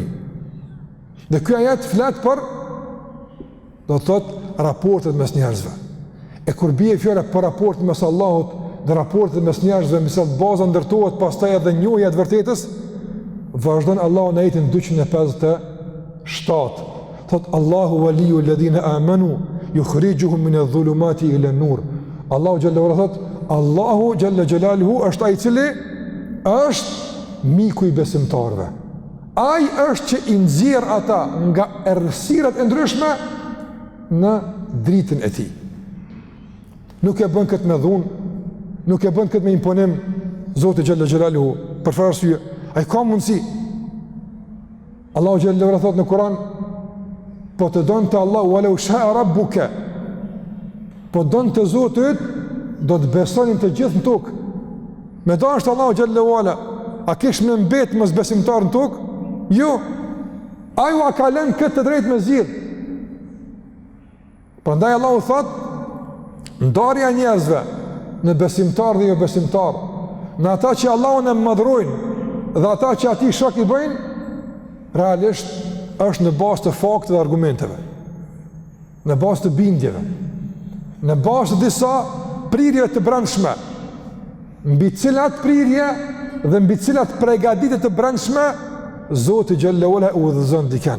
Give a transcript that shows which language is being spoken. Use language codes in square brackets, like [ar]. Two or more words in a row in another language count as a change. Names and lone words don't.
[sq] Dhe ky ajet flet për, do të thotë, raportet mes njerëzve. E kur bie fjala për raportin mes Allahut dhe raportet mes njerëzve, me sa baza ndërtohet pastaj edhe njohja e vërtetës, vazhdon Allahu në ajetin 257. [ar] Thot الله ولي الذين آمنوا يخرجهم من الظلمات إلى النور. [sq] Allahu [ar] جل وعلا [sq] thot, Allahu [ar] جل جلاله [sq] është ai i cili është miku i besimtarëve. Ai është që i nxjerr ata nga errësirat e ndryshme në dritën e tij. Nuk e bën këtë me dhunë, nuk e bën këtë me imponim. Zoti [ar] جل جلاله [sq] për fare arsye ai ka mundësi. Allahu [ar] جل وعلا [sq] thot në Kur'an, po të donte Allahu [ar] ولو شاء ربك, [sq] po donte Zoti do të besonin të gjithë në tokë. Me dashur Allahu [ar] جل وعلا, [sq] a kish me mbet mos besimtar në tokë? Jo. Ai u ka lënë këtë drejt me zgjidh. Prandaj Allahu thot, ndarja e njerëzve në besimtar dhe jo besimtar, në ata që Allahun e madhrojnë dhe ata që ati shok i bëjnë, realisht është në bazë të fakteve dhe argumenteve, në bazë të bindjeve, në bazë të disa prirjeve të brendshme, mbi cilat prirje dhe mbi cilat përgatitje të brendshme Zoti [ar] جل وعلا [sq] udhëzon dikën.